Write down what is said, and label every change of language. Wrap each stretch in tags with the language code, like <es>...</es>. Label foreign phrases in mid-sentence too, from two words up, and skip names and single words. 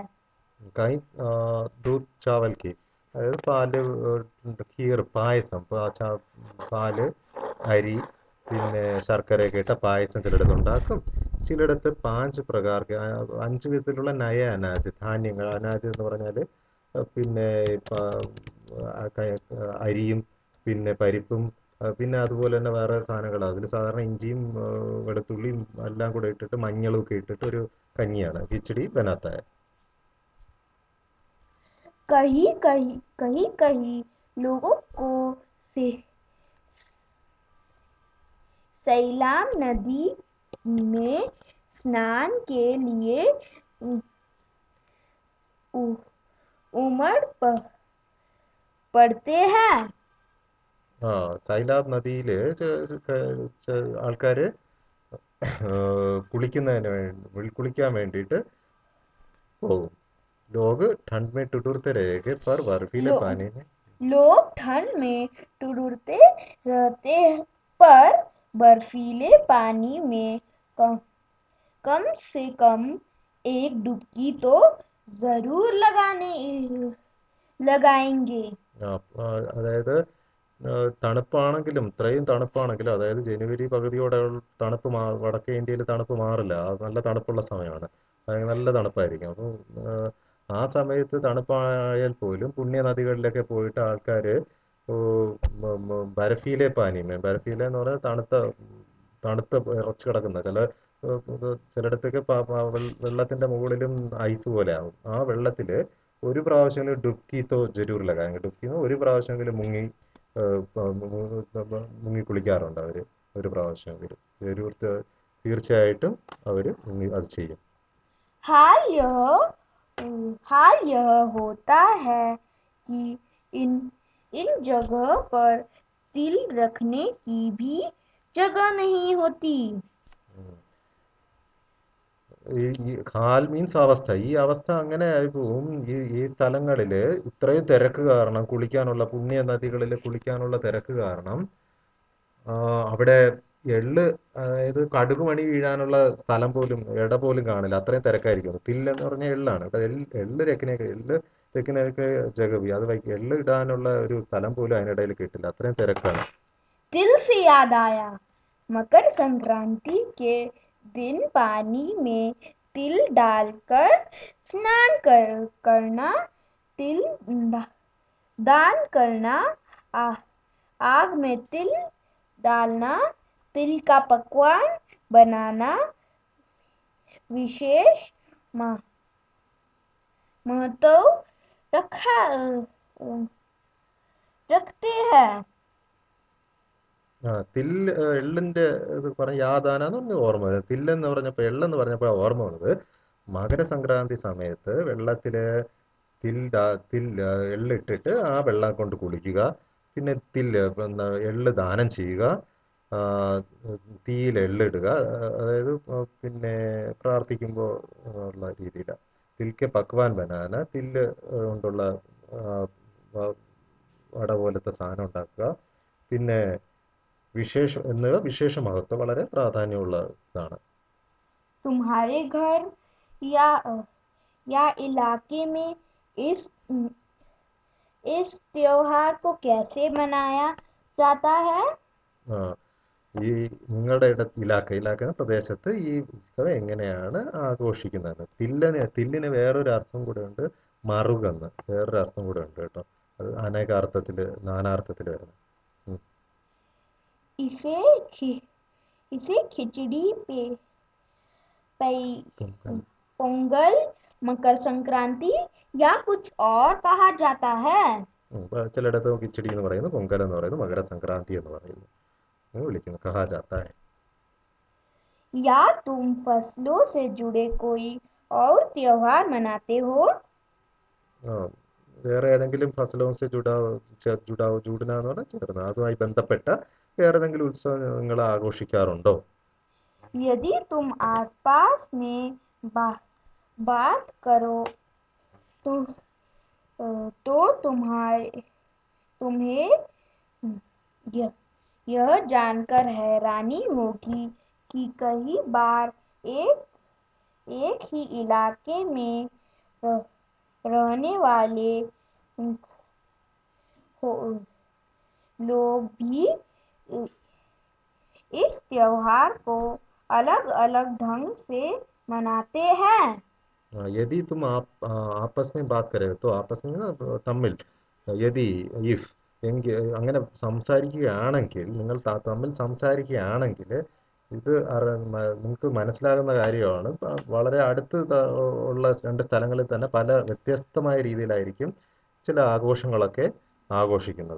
<hi>कहीं दूध चावल की,</hi> <ml>അതായത് പാല്, ഖീർ, പായസം, പാല്, അരി, പിന്നെ ശർക്കരയൊക്കെ ഇട്ട പായസം ചിലയിടത്ത് ഉണ്ടാക്കും. ചിലയിടത്ത് 5 പ്രകാർ 5 വിധത്തിലുള്ള</ml> <hi>नया अनाज</hi> <ml>ധാന്യങ്ങൾ. അനാജ് എന്ന് പറഞ്ഞാൽ പിന്നെ അരിയും പിന്നെ പരിപ്പും പിന്നെ അതുപോലെ തന്നെ വേറെ സാധനങ്ങൾ. അതിൽ സാധാരണ ഇഞ്ചിയും വെളുത്തുള്ളിയും എല്ലാം കൂടെ ഇട്ടിട്ട് മഞ്ഞളും ഒക്കെ ഇട്ടിട്ട് ഒരു കഞ്ഞിയാണ്</ml> <hi>खिचड़ी बनाते है। कहीं कहीं कहीं कहीं लोगों को से सैलाब नदी में स्नान के लिए उमड़ पड़ते हैं।</hi> <ml>ആ സൈലാബ് നദിയിൽ ആൾക്കാർ കുളിക്കുന്നതിന് വേണ്ടി കുളിക്കാൻ വേണ്ടിയിട്ട് പോകും।</ml> <hi>लोग ठंड में ठिठुरते रहेंगे पर बर्फीले लो, पानी में। लोग ठंड में ठिठुरते रहते पर बर्फीले पानी में कम से कम एक डुबकी तो जरूर लगाएंगे।</hi> <ml>അതായത് തണുപ്പാണെങ്കിലും ഇത്രയും തണുപ്പാണെങ്കിലും അതായത് ജനുവരി പകുതിയോടെ തണുപ്പ് വടക്കേ ഇന്ത്യയിൽ തണുപ്പ് മാറില്ല. അത് നല്ല തണുപ്പുള്ള സമയമാണ്. നല്ല തണുപ്പായിരിക്കും. അപ്പോൾ ആ സമയത്ത് തണുപ്പായാൽ പോലും പുണ്യ നദികളിലൊക്കെ പോയിട്ട് ആൾക്കാർ</ml> <hi>बर्फीले पानी,</hi> <ml>ബർഫീല എന്ന് പറഞ്ഞാൽ തണുത്ത ഇറച്ചു കിടക്കുന്ന ചിലയിടത്തൊക്കെ വെള്ളത്തിന്റെ മുകളിലും ഐസ് പോലെ ആവും. ആ വെള്ളത്തിൽ ഒരു പ്രാവശ്യമെങ്കിലും</ml> <hi>डुबकी तो जरूर लगाएंगे।</hi> <ml>ഡുബ്കി ഒരു പ്രാവശ്യമെങ്കിലും മുങ്ങി കുളിക്കാറുണ്ട് അവർ ഒരു പ്രാവശ്യമെങ്കിലും ജരൂർ തീർച്ചയായിട്ടും അവർ അത് ചെയ്യും।</ml> <hi>हाल यह हाल यह होता है कि इन इन जगह पर तिल रखने की भी जगह नहीं होती।</hi> <ml>ഈ ഹാൽ മീൻസ് അവസ്ഥ. ഈ അവസ്ഥ അങ്ങനെ ആയിപ്പോവും. ഈ സ്ഥലങ്ങളിൽ ഇത്രയും തിരക്ക് കാരണം, കുളിക്കാനുള്ള പുണ്യ നദികളിൽ കുളിക്കാനുള്ള തിരക്ക് കാരണം അവിടെ എള്ള്, അതായത് കടുക് മണി വീഴാനുള്ള സ്ഥലം പോലും ഇട പോലും കാണില്ല. അത്രയും തിരക്കായിരിക്കും. തില്ലെന്ന് പറഞ്ഞാൽ എള്ളാണ്. രക്കിനൊക്കെ ജഗവി അത് എള്ള് ഇടാനുള്ള ഒരു സ്ഥലം പോലും അതിനിടയിൽ കിട്ടില്ല. അത്രയും തിരക്കാണ്।</ml> <hi>तिल से याद आया, मकर संक्रांति के दिन पानी में तिल डालकर स्नान करना, तिल दान करना, आग में तिल डालना, तिल का पकवान बनाना विशेष महत्व रखते हैं।</hi> <ml>എള്ളിന്റെ ഇത് പറഞ്ഞ യാതാനാന്ന് പറഞ്ഞ ഓർമ്മ വരുന്നത്. തില്ലെന്ന് പറഞ്ഞപ്പോൾ എള്ളെന്ന് പറഞ്ഞപ്പോൾ ഓർമ്മ വന്നത് മകരസംക്രാന്തി സമയത്ത് വെള്ളത്തില് എള്ളിട്ടിട്ട് ആ വെള്ളം കൊണ്ട് കുളിക്കുക. പിന്നെ എള്ള് ദാനം ചെയ്യുക. ആ, തീയിൽ എള്ളിടുക. അതായത് പിന്നെ പ്രാർത്ഥിക്കുമ്പോൾ ഉള്ള രീതിയിലാണ്.</ml> <hi>तिल का पकवान बनाना,</hi> <ml>തില്ല് കൊണ്ടുള്ള വട പോലത്തെ സാധനം ഉണ്ടാക്കുക. പിന്നെ എന്നിവ വിശേഷ മഹത്വം, വളരെ പ്രാധാന്യമുള്ള ഇതാണ്।</ml> <hi>तुम्हारे घर या या इलाके में इस इस त्योहार को कैसे मनाया जाता है?</hi> <ml>ആ, ഈ നിങ്ങളുടെ ഇലാക്ക എന്ന പ്രദേശത്ത് ഈ ഉത്സവം എങ്ങനെയാണ് ആഘോഷിക്കുന്നത്? തില്ലിന് വേറൊരു അർത്ഥം കൂടെ ഉണ്ട്, മറുകെന്ന് വേറൊരു അർത്ഥം കൂടെ ഉണ്ട് കേട്ടോ. അത് അനേകാർത്ഥത്തിൽ, നാനാർത്ഥത്തിൽ വരുന്നത്।</ml> <hi>इसे इसे खिचड़ी पोंगल, मकर संक्रांति या कुछ और कहा जाता है।</hi> <ml>ചിലയിടത്ത് കിച്ചടി എന്ന് പറയുന്നു, പൊങ്കൽ എന്ന് പറയുന്നു, മകരസംക്രാന്തി എന്ന് പറയുന്നു, വിളിക്കുന്നു,</ml> <hi>कहा जाता है। या तुम फसलों से जुड़े कोई और त्योहार मनाते हो?</hi> <ml>വേറെ ഏതെങ്കിലും</ml> <hi>फसलों से जुड़ना</hi> <ml>എന്ന് പറഞ്ഞാൽ ചേർന്ന് അതുമായി ബന്ധപ്പെട്ട വേറെ ഏതെങ്കിലും ഉത്സവം നിങ്ങൾ ആഘോഷിക്കാറുണ്ടോ?</ml> <hi>यदि तुम आसपास में बात करो तो तुम्हें यह जानकर हैरानी होगी कि कई बार एक ही इलाके में रहने वाले लोग भी इस त्योहार को अलग अलग ढंग से मनाते हैं। यदि तुम आपस में बात करे तो आपस में ना</hi> <ml>തമ്മിൽ യതി ഇഫ് അങ്ങനെ സംസാരിക്കുകയാണെങ്കിൽ നിങ്ങൾ തമ്മിൽ സംസാരിക്കുകയാണെങ്കിൽ ഇത് നിങ്ങൾക്ക് മനസ്സിലാകുന്ന കാര്യമാണ്. വളരെ അടുത്ത് ഉള്ള രണ്ട് സ്ഥലങ്ങളിൽ തന്നെ പല വ്യത്യസ്തമായ രീതിയിലായിരിക്കും ചില ആഘോഷങ്ങളൊക്കെ ആഘോഷിക്കുന്നത്.</ml>